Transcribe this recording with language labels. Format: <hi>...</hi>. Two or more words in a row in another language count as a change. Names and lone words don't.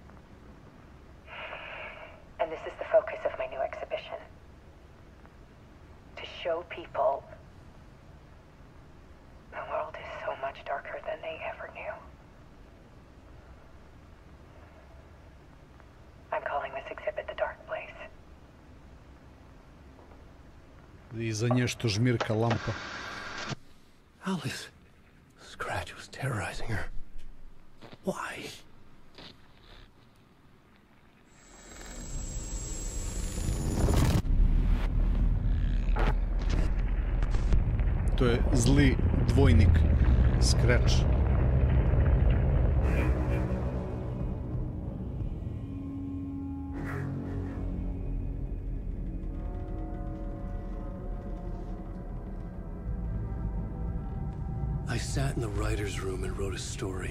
<en>And this is the focus of my new exhibition. To show people the world is so much darker than they ever knew. I'm calling this exhibit The Dark Place.</en> <sr>I za nje što žmirka lampa.</sr> <en>Alice. Scratch was terrorizing her. Why?</en> <sr>To To je zli dvojnik.</sr> <en>Scratch. I sat in the writer's room and wrote a story.</en>